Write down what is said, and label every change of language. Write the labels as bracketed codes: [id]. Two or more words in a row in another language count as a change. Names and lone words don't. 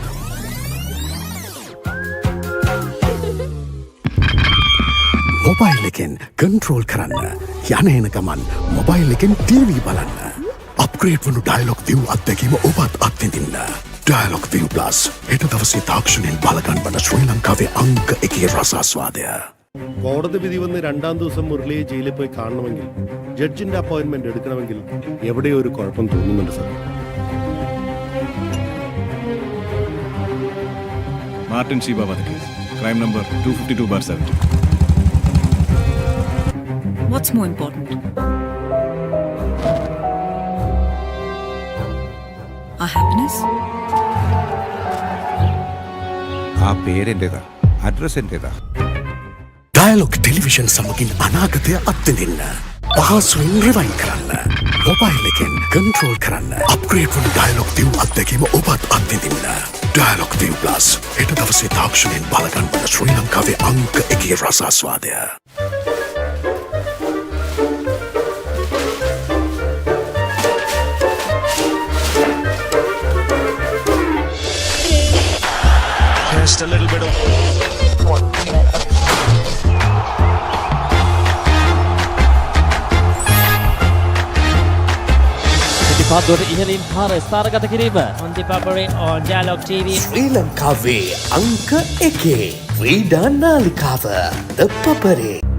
[si] මොබයිල් එකෙන් කන්ට්‍රෝල් කරන්න. යන එන ගමන් මොබයිල් එකෙන් ටීවී බලන්න. අප්ග්‍රේඩ් වුණු ඩයලොග් ViU අත්දැකීම ඔබත් අත්විඳින්න. ඩයලොග් ViU Plus හෙට දවසේ තාක්ෂණයෙන් බලගන්වන ශ්‍රී ලංකාවේ අංක 1 රසාස්වාදය. [ml] കോടതി വിധി വന്ന് 2ാം ദിവസം മുരളിയെ ജയിലിൽ പോയി കാണണമെങ്കിൽ, ജഡ്ജിന്റെ അപ്പോയിന്റ്മെന്റ് എടുക്കണമെങ്കിൽ എവിടെയോ ഒരു കുഴപ്പം തോന്നുന്നുണ്ട് സാർ. [en] Martin Shiba was the case. Crime number 252/70. What's more important? Our happiness? [ml] ആ പേരെന്റേതാ, അഡ്രസ് എന്റേതാ. [si] ඩයලොග් ටෙලිවිෂන් සමගින් අනාගතය අත්විඳින්න. පහසුවෙන් රිවයින් කරන්න. මොබයිල් එකෙන් කන්ට්‍රෝල් කරන්න. අප්ග්‍රේඩ් වන ඩයලොග් ViU අත්දැකීම ඔබත් අත්විඳින්න. ඩයලොග් ViU Plus හෙට දවසේ තාක්ෂණයෙන් බලගන්වන ශ්‍රී ලංකාවේ අංක 1 රසාස්වාදය. [en] Just a little bit of [si] පාදුවට ඉහළින් පාර ස්ථානගත කිරීම [en] on the Papare on Dialog TV. [si] ශ්‍රී ලංකාවේ අංක 1 ක්‍රීඩා නාලිකාව ThePapare.